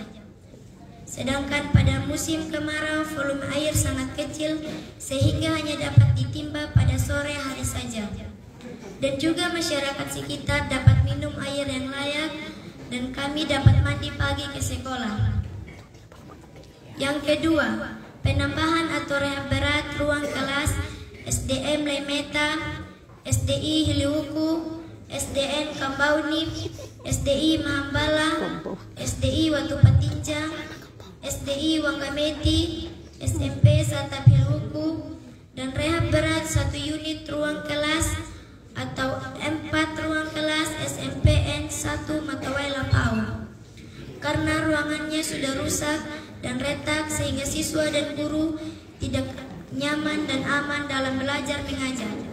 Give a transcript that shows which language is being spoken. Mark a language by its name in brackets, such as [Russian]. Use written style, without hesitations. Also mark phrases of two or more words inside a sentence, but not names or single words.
[Indonesian] Sedangkan pada musim kemarau volume air sangat kecil sehingga hanya dapat ditimba pada sore hari saja. Dan juga masyarakat sekitar dapat minum air yang layak dan kami dapat mandi pagi ke sekolah. Yang kedua, penambahan atau rehab berat ruang kelas SDM Lemeta, SDI Hiliwuku, SDN Kambauni, SDI Mahambala, SDI Watu Patinja, SDI Wangameti, SMP Satap Hiliwuku, dan rehab berat 1 unit ruang kelas atau 4 ruang kelas SMPN 1 Matuela Pau. Karena ruangannya sudah rusak dan retak sehingga siswa dan guru tidak nyaman dan aman dalam belajar mengajar.